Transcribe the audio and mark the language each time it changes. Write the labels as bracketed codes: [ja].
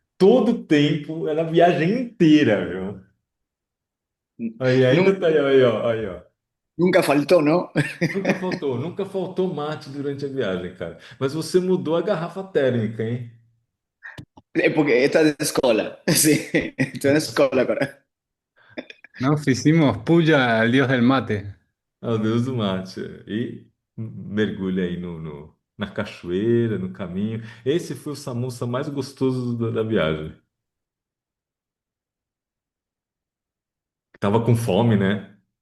[pt] Todo o tempo, na viagem inteira, viu? Aí Nun- ainda tá aí, ó, aí, ó. [es] Nunca faltó, ¿no? [pt] Nunca faltou mate durante a viagem, cara. Mas você mudou a garrafa térmica, hein? [es] Porque esta es de escola. Sí, esto es de escola ahora. Nos hicimos puya al dios del mate. [pt] Ao Deus do mate. E mergulha aí na cachoeira, no caminho. Esse foi o samosa mais gostoso da viagem. Tava com fome, né?